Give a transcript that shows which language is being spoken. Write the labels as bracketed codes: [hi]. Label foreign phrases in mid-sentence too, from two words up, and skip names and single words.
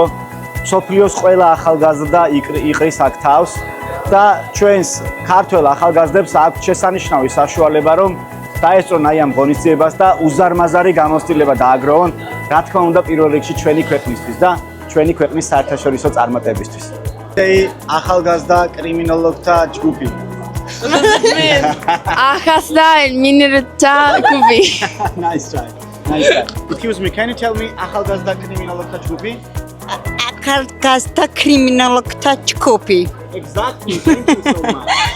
[ka] მსოფლიოს ყველა ახალგაზრდა იყრის აქ თავს და ჩვენს ქართველ ახალგაზრდებს აქვს შესანიშნავი საშუალება, რომ დაესწრონ აი ამ ღონისძიებას და უზარმაზარი გამოცდილება დააგროვონ, რა თქმა უნდა, პირველ რიგში ჩვენი ქვეყნისთვის და ჩვენი ქვეყნის საერთაშორისო წარმატებისთვის. ახალგაზრდა კრიმინოლოგთა ჯგუფი. ახალგაზრდა მინერთა ჯგუფი. [en] Nice try. Excuse me, can you tell me [ka] ახალგაზრდა კრიმინოლოგთა ჯგუფი? ახალგაზრდა კრიმინოლოგთა ჯგუფი. [en] Exactly. Thank you so much.